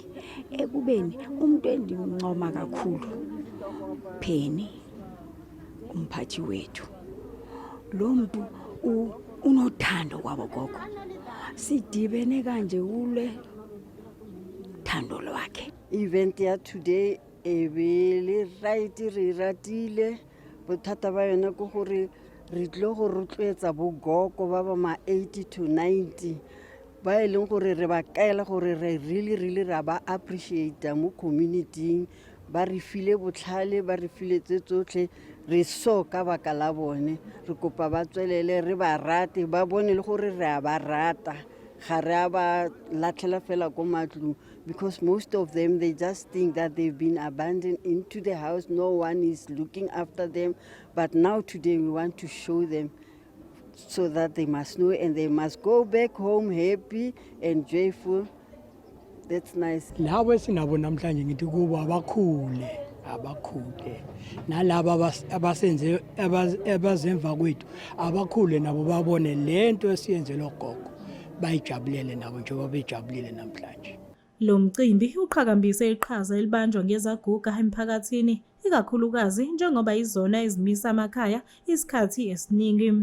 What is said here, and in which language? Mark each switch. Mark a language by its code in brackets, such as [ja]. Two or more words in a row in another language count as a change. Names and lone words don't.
[xh] Ekubeni umuntu endimncoma kakhulu Pheni, umphathi wethu, lo muntu unothando kwabo gogo, sidibene kanje ule thando lwakhe. [tn] Event ya today ebele right re ratile bothata ba yona go gore re tlo go rotloetsa bogogo ba ba ma 80 to 90 ba eleng gore re ba kaela gore re really ra ba appreciate mo community, ba re file botlhale, ba re file tsotlhe re so ka baka la bone. Re kopa ba tswelele re ba rate, ba bone le gore re a ba rata, ga re ba latlhela fela ko matlong, [en] because most of them they just think that they've been abandoned into the house, no one is looking after them. But now today we want to show them so that they must know and they must go back home happy and joyful. That's nice. [zu] Labo sinabo namhlanje ngithi kuba abakhule nalabo abasenze abazemva kwethu abakhule nabo babone lento esiyenzelo gogo, bayijabulele nabo njengoba bejabulile namhlanje. Lo mcimbi uqhakambise iqhaza elibanjwa ngezaguga emphakathini, ikakhulukazi njengoba izona ezimisa amakhaya isikhathi esiningi.